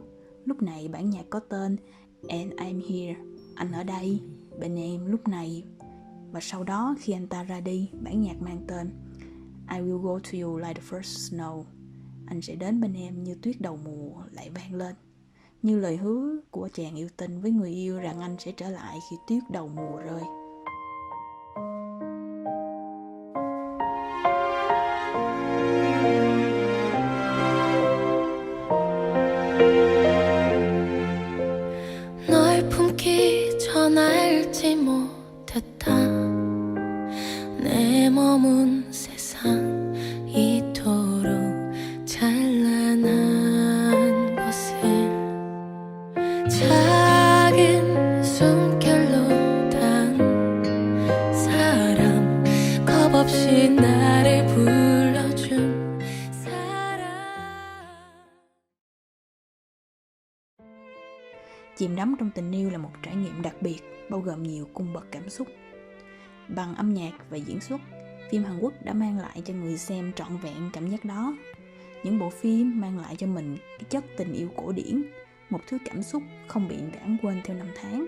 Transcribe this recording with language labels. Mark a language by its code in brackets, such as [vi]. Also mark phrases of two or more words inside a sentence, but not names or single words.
[vi] Lúc này bản nhạc có tên And I'm Here, anh ở đây, bên em lúc này. Và sau đó khi anh ta ra đi, bản nhạc mang tên I will go to you like the first snow, anh sẽ đến bên em như tuyết đầu mùa lại vang lên, như lời hứa của chàng yêu tinh với người yêu rằng anh sẽ trở lại khi tuyết đầu mùa rơi. [ko] 널 품기 전 알지 못했다. 내 머문 세상 이토록 찬란한 곳을 작은 숨결로 단 사람, 겁없이 나를 불러준 사람. [vi] Chìm đắm trong tình yêu là một trải nghiệm đặc biệt, bao gồm nhiều cung bậc cảm xúc. Bằng âm nhạc và diễn xuất, phim Hàn Quốc đã mang lại cho người xem trọn vẹn cảm giác đó. Những bộ phim mang lại cho mình cái chất tình yêu cổ điển, một thứ cảm xúc không bị lãng quên theo năm tháng.